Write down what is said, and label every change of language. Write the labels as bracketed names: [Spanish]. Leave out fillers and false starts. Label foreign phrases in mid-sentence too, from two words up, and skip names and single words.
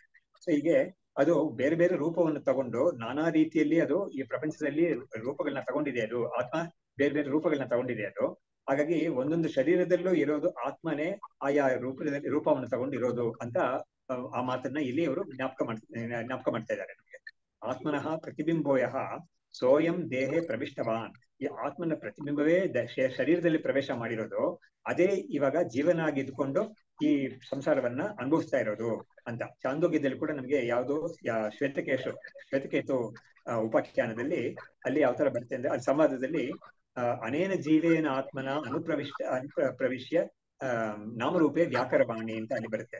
[Kannada] ಸೊ ಹೀಗೆ ಅದು ಬೇರೆ ಬೇರೆ ರೂಪವನ್ನು ತಗೊಂಡು ನಾನಾ ರೀತಿಯಲ್ಲಿ ಅದು ಈ ಪ್ರಪಂಚದಲ್ಲಿ ರೂಪಗಳನ್ನ ತಗೊಂಡಿದೆ. ಅದು ಆತ್ಮ ಬೇರೆ ಬೇರೆ ರೂಪಗಳನ್ನ ತಗೊಂಡಿದೆ ಅದು. ಹಾಗಾಗಿ ಒಂದೊಂದು ಶರೀರದಲ್ಲೂ ಇರೋದು ಆತ್ಮನೇ ಆಯಾ ರೂಪವನ್ನು ತಗೊಂಡಿರೋದು ಅಂತ ಆ ಮಾತನ್ನ ಇಲ್ಲಿ ಅವರು ಜ್ಞಾಪಕ ಮಾಡ್ತಾ ಇದ್ದಾರೆ ನಮಗೆ. [Sanskrit] ಆತ್ಮನಃ ಪ್ರತಿಬಿಂಬೋ ಯಃ ಸೋಯಂ ದೇಹೇ ಪ್ರವಿಷ್ಟವಾನ್. [Kannada] ಈ ಆತ್ಮನ ಪ್ರತಿಬಿಂಬವೇ ಶರೀರದಲ್ಲಿ ಪ್ರವೇಶ ಮಾಡಿರೋದು. ಅದೇ ಇವಾಗ ಜೀವನ ಆಗಿ ಇದ್ಕೊಂಡು ಈ ಸಂಸಾರವನ್ನ ಅನುಭವಿಸ್ತಾ ಇರೋದು ಅಂತ. ಚಾಂದೋಗ್ಯದಲ್ಲಿ ಕೂಡ ನಮ್ಗೆ ಯಾವ್ದು ಶ್ವೇತಕೇತು ಉಪಾಖ್ಯಾನದಲ್ಲಿ ಅಲ್ಲಿ ಯಾವ ತರ ಬರುತ್ತೆ ಅಂದ್ರೆ, ಅಲ್ಲಿ ಸಂವಾದದಲ್ಲಿ [Sanskrit] ಅನೇನ ಜೀವೇನ ಆತ್ಮನ ಪ್ರವಿಶ್ಯ ನಾಮರೂಪೇ ವ್ಯಾಕರವಾಣಿ [Kannada] ಅಂತ ಅಲ್ಲಿ ಬರುತ್ತೆ.